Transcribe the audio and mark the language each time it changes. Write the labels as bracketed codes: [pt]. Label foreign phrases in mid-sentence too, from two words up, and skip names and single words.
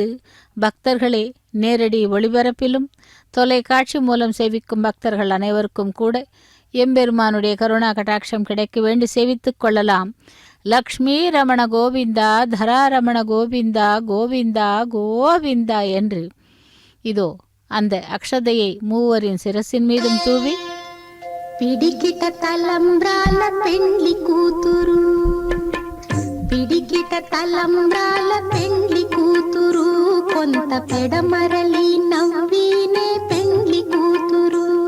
[ta] பக்தர்களே, நேரடி ஒளிபரப்பிலும் தொலைக்காட்சி மூலம் சேவிக்கும் பக்தர்கள் அனைவருக்கும் கூட எம்பெருமானுடைய கருணா கடாட்சம் கிடைக்க வேண்டி சேவித்துக் கொள்ளலாம். லக்ஷ்மி ரமண கோவிந்தா தராரமண கோவிந்தா கோவிந்தா கோவிந்தா என்று இதோ அந்த அக்ஷதையை மூவரின் சிரசின் மீதும் தூவி [te] పిడికిట తలంబ్రాల పెండ్లి కూతురు పిడికిట తలంబ్రాల పెండ్లి కూతురు కొంత పెడమరలి నవ్వినే పెండ్లి కూతురు